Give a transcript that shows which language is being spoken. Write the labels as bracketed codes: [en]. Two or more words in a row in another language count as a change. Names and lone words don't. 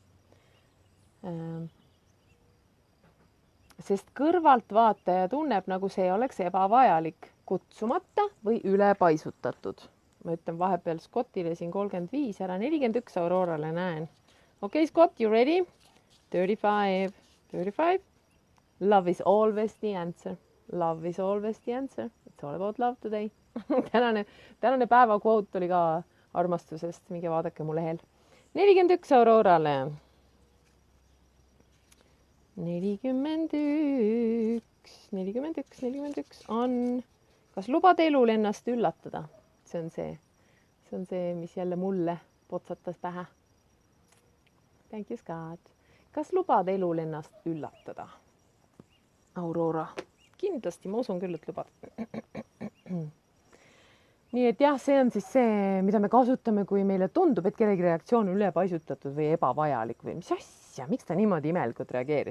[et] Sest kõrvaltvaataja tunneb, nagu see oleks ebavajalik, kutsumata või ülepaisutatud. Ma ütlen vahepeal Scottile siin 35, ära 41 Aurorale näen. Okei, [en] Scott, you ready? 35, 35. Love is always the answer. Love is always the answer. It's all about love today. [et] tänane päeva quote oli ka armastusest. Minge vaadake mu lehel. 41 Aurorale. 41 on, kas lubad elul ennast üllatada? See on see, mis jälle mulle potsatas pähe. [en] Thank you, Scott. [et] Kas lubad elul ennast üllatada? Aurora. Kindlasti, ma usun küll, et lubad. Nii et jah, see on siis see, mida me kasutame, kui meile tundub, et kellegi reaktsioon on ülepaisutatud või ebavajalik või mis asja, miks ta niimoodi imelikult reageeris.